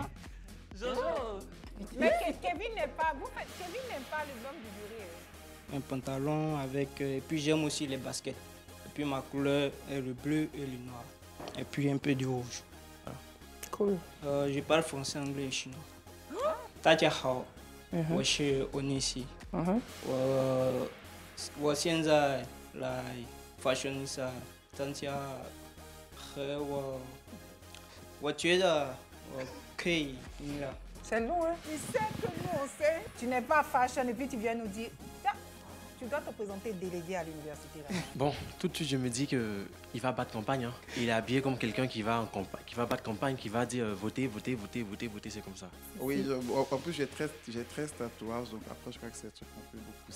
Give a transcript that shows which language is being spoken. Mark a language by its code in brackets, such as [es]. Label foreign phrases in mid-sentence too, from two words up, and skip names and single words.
[fr] Jojo. Mais Kevin n'est pas, Kevin n'aime pas les hommes du jury. Un pantalon avec, et puis j'aime aussi les baskets. Et puis ma couleur est le bleu et le noir. Et puis un peu du rouge. Voilà. Cool. Je parle français, anglais et chinois. [zh] 大家好，我是欧尼西。我现在来 Fashionista 参加和我觉得我可以赢了。 [fr] C'est long, hein? Il sait que nous, on sait. Tu n'es pas fashion et puis tu viens nous dire, tiens, tu dois te présenter délégué à l'université. Bon, tout de suite, je me dis qu'il va battre campagne. Hein. Il est habillé comme quelqu'un qui va battre campagne, qui va dire votez, votez, votez, votez, votez, c'est comme ça. Oui, en plus j'ai 13 tatouages, donc après je crois que c'est un truc qu'on fait beaucoup.